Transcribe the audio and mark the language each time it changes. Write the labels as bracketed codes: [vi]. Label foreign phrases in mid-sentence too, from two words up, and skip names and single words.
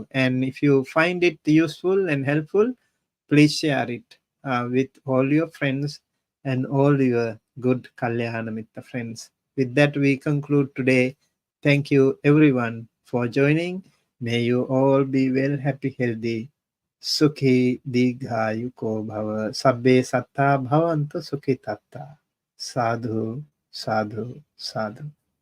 [en] And if you find it useful and helpful, please share it with all your friends and all your good [pi] Kalyana Mitta [en] friends. With that, we conclude today. Thank you, everyone, for joining. May you all be well, happy, healthy. [pi] Sukhi Digayuko Bhava. Sabbe Satta Bhavantu Sukhi Tatta. Sadhu, sadhu, sadhu.